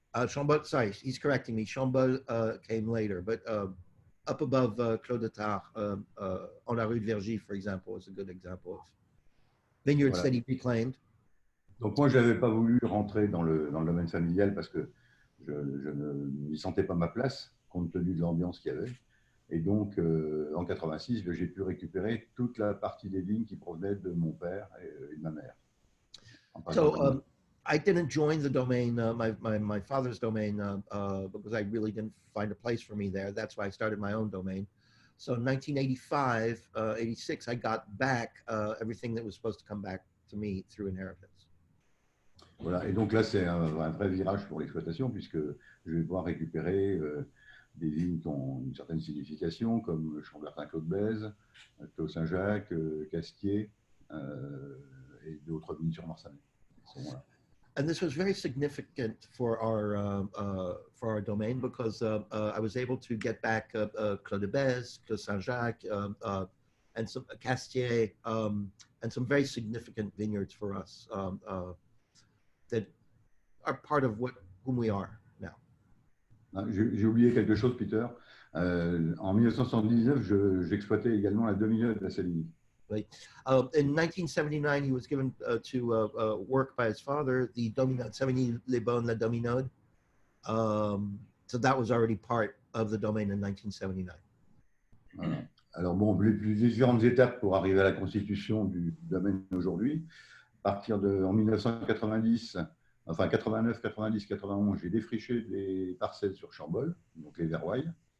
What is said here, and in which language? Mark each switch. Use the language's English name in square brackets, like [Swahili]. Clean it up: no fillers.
[English] Chambol, sorry, he's correcting me. Chambol came later, but up above Clos de Tard, on la rue de Vergy, for example, is a good example of vineyards that he reclaimed. [French] Donc moi, je n'avais pas voulu rentrer dans le domaine familial parce que je ne m'y sentais pas ma place, compte tenu de l'ambiance qu'il y avait. Et donc, en 86, j'ai pu récupérer toute la partie des vignes qui provenaient de mon père et de ma mère. [English] So I didn't join the domain, my father's domain, because I really didn't find a place for me there. That's why I started my own domain. So in 1985, 86, I got back everything that was supposed to come back to me through inheritance. [French] Voilà, et donc là, c'est un vrai virage pour l'exploitation, puisque je vais pouvoir récupérer des vignes qui ont une certaine signification, comme Chambertin-Claude-Bèze, Clos Saint-Jacques, Castier, et d'autres vignes sur Marsanais. Voilà. [English] And this was very significant for our domain because I was able to get back Clos de Bèze, Clos Saint-Jacques, and some Castier, and some very significant vineyards for us that are part of whom we are now. [French] J'ai oublié quelque chose, Peter. En 1979, j'exploitais également la demi-neuve de la Savigny. [English] Right. In 1979, he was given to work by his father, the Dominade, Savigny-les-Beaunes, la Dominade. So that was already part of the domain in 1979. [French] Voilà. Alors bon, les différentes étapes pour arriver à la constitution du domaine aujourd'hui. À partir en 1990, enfin 89, 90, 91, j'ai défriché des parcelles sur Chambol, donc les Verroilles.